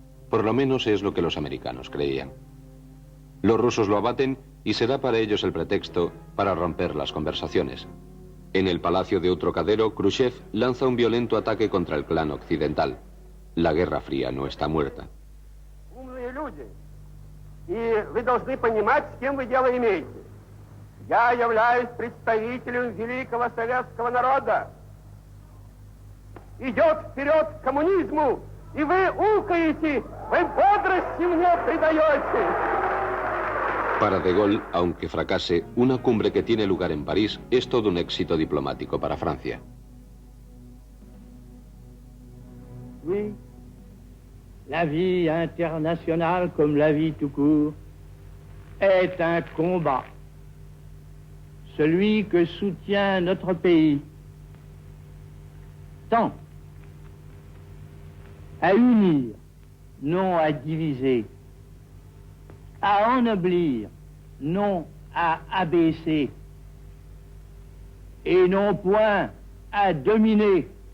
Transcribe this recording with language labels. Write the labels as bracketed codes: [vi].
[es] Por lo menos es lo que los americanos creían. Los rusos lo abaten y será para ellos el pretexto para romper las conversaciones. En el palacio de Trocadero, Khrouchtchev lanza un violento ataque contra el clan occidental. La Guerra Fría no está muerta. [ru] И вы должны понимать, с кем вы дело имеете. Я являюсь представителем великого советского народа. Идет вперед к коммунизму, и вы укаете, вы бодрости мне придаете. [es] Para De Gaulle, aunque fracase, una cumbre que tiene lugar en París es todo un éxito diplomático para Francia. [fr] Oui. La vie internationale, comme la vie tout court, est un combat. Celui que soutient notre pays tend à unir, non à diviser, à ennoblir, non à abaisser, et non point à dominer.